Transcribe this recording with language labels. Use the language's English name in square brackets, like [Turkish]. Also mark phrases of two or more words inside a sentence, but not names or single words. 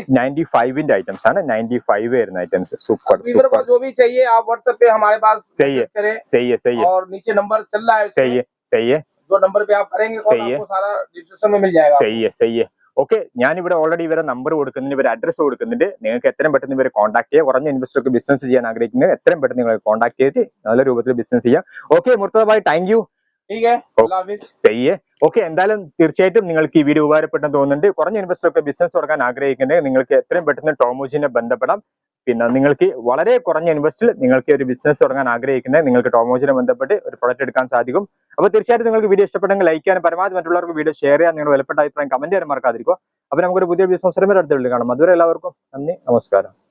[Malayalam] 95 ഐറ്റംസ് ആണ് 95 വരുന്ന ഐറ്റംസ് സൂപ്പർ [Hindi] वीवर को जो भी चाहिए आप व्हाट्सएप पे हमारे पास सही है, मैसेज करें, सही है और नीचे नंबर चल रहा है उसमें, सही है जो नंबर पे आप करेंगे कॉल सही है। आपको सारा डिस्क्रिप्शन में मिल जाएगा। सही है [Malayalam] ഓക്കെ ഞാനിവിടെ ഓൾറെഡി ഇവരെ നമ്പർ കൊടുക്കുന്നുണ്ട് ഇവരെ അഡ്രസ്സ് കൊടുക്കുന്നുണ്ട് നിങ്ങൾക്ക് എത്രയും പെട്ടെന്ന് ഇവരെ കോൺടാക്ട് ചെയ്യുക കുറഞ്ഞ ഇൻവെസ്റ്റർക്ക് ബിസിനസ് ചെയ്യാൻ ആഗ്രഹിക്കുന്നത് എത്രയും പെട്ടെന്ന് നിങ്ങൾ കോൺടാക്ട് ചെയ്തിട്ട് നല്ല രൂപത്തിൽ ബിസിനസ് ചെയ്യാം ഓക്കെ മുർത്തദ ഭായ് [English] thank you [Hindi] ठीक है, अल्लाह हाफिज। सही है [Malayalam] ഓക്കെ എന്തായാലും തീർച്ചയായിട്ടും നിങ്ങൾക്ക് ഈ വീഡിയോ ഉപകാരപ്പെട്ടെന്ന് തോന്നുന്നുണ്ട് കുറഞ്ഞ ഇൻവെസ്റ്റർക്ക് ബിസിനസ് തുടങ്ങാൻ ആഗ്രഹിക്കുന്നുണ്ടെങ്കിൽ നിങ്ങൾക്ക് എത്രയും പെട്ടെന്ന് ടോമോജിനെ ബന്ധപ്പെടാം പിന്നെ നിങ്ങൾക്ക് വളരെ കുറഞ്ഞ ഇൻവെസ്റ്റിൽ നിങ്ങൾക്ക് ഒരു ബിസിനസ് തുടങ്ങാൻ ആഗ്രഹിക്കുന്നത് നിങ്ങൾക്ക് ടോമോജിനെ ബന്ധപ്പെട്ട് ഒരു പ്രൊഡക്റ്റ് എടുക്കാൻ സാധിക്കും അപ്പോൾ തീർച്ചയായിട്ടും നിങ്ങൾക്ക് വീഡിയോ ഇഷ്ടപ്പെട്ടെങ്കിൽ ലൈക്ക് ചെയ്യാൻ പരമാവധി മറ്റുള്ളവർക്ക് [English] video share [Malayalam] ചെയ്യാൻ നിങ്ങളുടെ വിലപ്പെട്ട അഭിപ്രായം കമന്റ് ചെയ്യാൻ മറക്കാതിരിക്കുക അപ്പോൾ നമുക്കൊരു പുതിയ ബിസിനസ് അടുത്ത വീഡിയോ കാണാം അതുവരെ എല്ലാവർക്കും നന്ദി നമസ്കാരം